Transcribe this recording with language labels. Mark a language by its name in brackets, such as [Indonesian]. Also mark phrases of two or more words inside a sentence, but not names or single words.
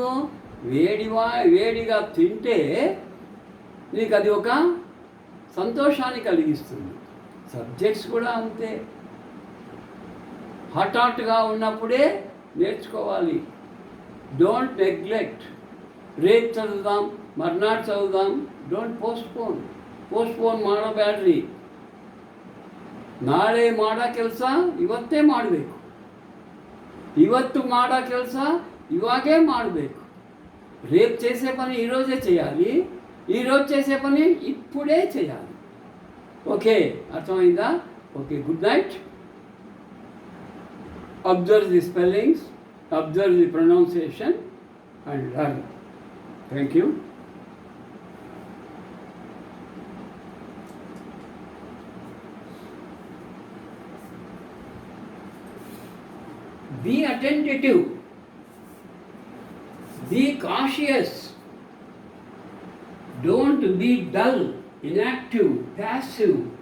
[Telugu] వేడిగా తింటే నీకు అది ఒక సంతోషాన్ని కలిగిస్తుంది. సబ్జెక్ట్స్ కూడా అంతే. హాట్గా ఉన్నప్పుడే నేర్చుకోవాలి. [English] Don't neglect. [Telugu] రేపు చదువుదాం, మర్నాడు చదువుదాం. [English] Don't postpone [Kannada] ಮಾಡಬೇಡ್ರಿ. ನಾಳೆ ಮಾಡೋ ಕೆಲಸ ಇವತ್ತೇ ಮಾಡಬೇಕು. ಇವತ್ತು ಮಾಡೋ ಕೆಲಸ ఇవాగే ಮಾಡಬೇಕು. [Telugu] రేపు చేసే పని ఈరోజే చేయాలి, ఈరోజు చేసే పని ఇప్పుడే చేయాలి. ఓకే, అర్థమైందా? ఓకే, [English] good night. Observe the spellings, observe the pronunciation and learn. Thank you. Be attentive, be cautious, don't be dull, inactive, passive.